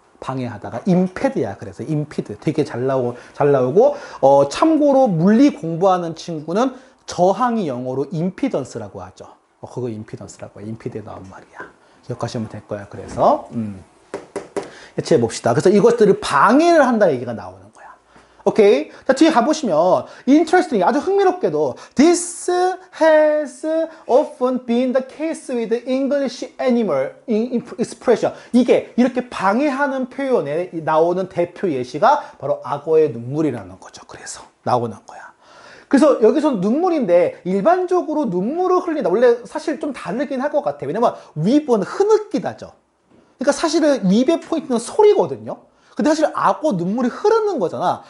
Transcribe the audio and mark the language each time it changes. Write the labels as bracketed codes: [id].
[ko] 방해하다가 임패드야. 그래서 임피드 되게 잘 나오고 참고로 물리 공부하는 친구는 저항이 영어로 임피던스라고 하죠. 그거 임피던스라고 해. 임피드에 나온 말이야. 기억하시면 될 거야. 그래서 해체해 봅시다. 그래서 이것들을 방해를 한다는 얘기가 나오는 거야. 오케이. 자, 뒤에 가보시면, [en] interesting, [ko] 아주 흥미롭게도, [en] this has often been the case with English animal expression. [ko] 이게 이렇게 방해하는 표현에 나오는 대표 예시가 바로 악어의 눈물이라는 거죠. 그래서 나오는 거야. 그래서 여기서 눈물인데 일반적으로 눈물을 흘린다. 원래 사실 좀 다르긴 할 것 같아. 왜냐면 윗은 흐느끼다죠. 그러니까 사실은 윗의 포인트는 소리거든요. 근데 사실 악어 눈물이 흐르는 거잖아.